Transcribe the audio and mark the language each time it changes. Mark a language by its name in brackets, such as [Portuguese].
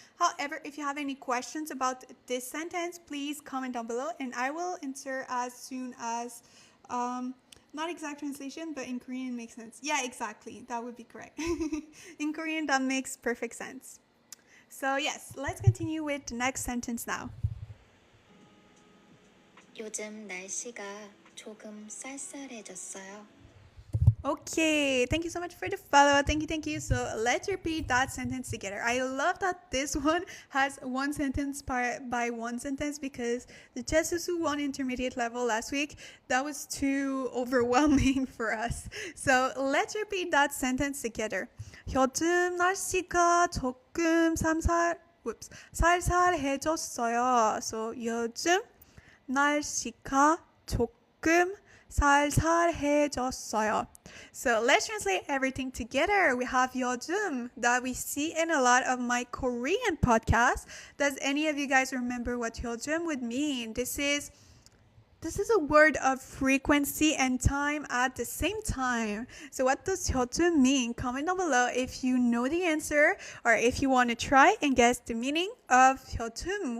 [English] However, if you have any questions about this sentence, please comment down below and I will answer as soon as not exact translation, but in Korean makes sense. Yeah, exactly. That would be correct. In Korean, that makes perfect sense. So yes, let's continue with the next sentence now. [Korean] 요즘 날씨가 조금 쌀쌀해졌어요. [English] Okay, thank you so much for the follow. Thank you. So let's repeat that sentence together. I love that this one has one sentence by one sentence because the Jesusu 1 intermediate level last week, that was too overwhelming for us. So let's repeat that sentence together. [Korean] 요즘 날씨가 조금 쌀쌀해졌어요. So 요즘 날씨가 조금 쌀쌀해졌어요. [English] So let's translate everything together. We have 요즘 that we see in a lot of my Korean podcasts. Does any of you guys remember what 요즘 would mean? This is a word of frequency and time at the same time. So what does 요즘 mean? Comment down below if you know the answer or if you want to try and guess the meaning of 요즘.